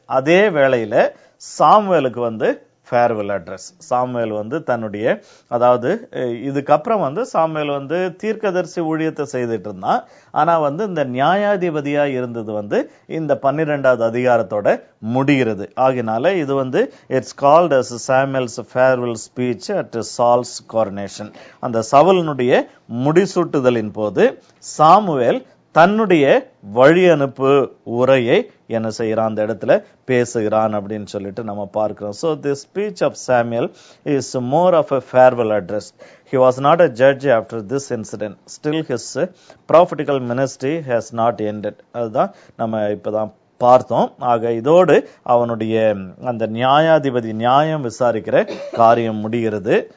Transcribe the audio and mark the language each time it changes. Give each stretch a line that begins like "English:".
Tamil: அதே வேளையில சாமுவேலுக்கு வந்து ஃபேர்வெல் அட்ரஸ். சாமுவேல் வந்து தன்னுடைய, அதாவது இதுக்கப்புறம் வந்து சாமுவேல் வந்து தீர்க்கதரிசி ஊழியத்தை செய்துட்டு இருந்தான். ஆனா வந்து இந்த நியாயாதிபதியா இருந்தது வந்து இந்த 12வது அதிகாரத்தோட முடிகிறது. ஆகினால இது வந்து it's called
English: as Samuel's farewell speech at Saul's coronation.
Tamil: அந்த சவுலினுடைய முடிசூட்டுதலின் போது சாமுவேல் தன்னுடைய வழி அனுப்பு உரையை என்ன செய்யறான், அந்த இடத்துல பேசுகிறான் அப்படின்னு சொல்லிட்டு நம்ம பார்க்கிறோம்.
English: So the speech of Samuel is more of a farewell address. He was not a judge after this incident. Still his prophetical ministry has not ended.
Tamil: அதுதான் நம்ம இப்பதான் பார்த்தோம். ஆக இதோடு அவனுடைய அந்த நியாயாதிபதி நியாயம் விசாரிக்கிற காரியம் முடிகிறது.